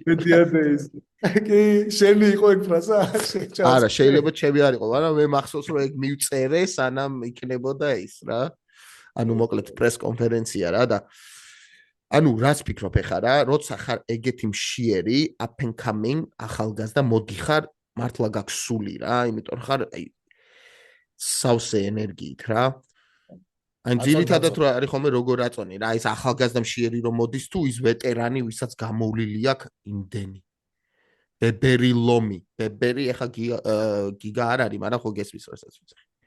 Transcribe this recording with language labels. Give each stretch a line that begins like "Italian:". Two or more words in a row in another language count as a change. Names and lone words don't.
Georgian: მედიადეის. კი, შენი იყო ეგ ფრაზა? არა, შეიძლება ჩემი არ იყო, მაგრამ მე მახსოვს რომ ეგ მივწერე სანამ იქნებოდა ის რა. ანუ მოკლედ პრეს კონფერენცია რა და ანუ რას ფიქრობ ეხა რა, როცა ხარ ეგეთი მშიერი,
English: up and coming,
Georgian: ახალგაზრდა მოდიხარ, მართლა გაქვს სული რა, იმიტომ ხარ აი სავსე ენერგიით რა. ან ძირითადად რა არის ხოლმე როგორ აწონი რა, ის ახალგაზრდა მშიერი რომ მოდის თუ ის ვეტერანი, ვისაც გამოვლილი აქვს იმდენი. ბებერი ლომი, ბებერი ეხა გიგა არ არის, მაგრამ ხო გესმის რასაც ვიცი.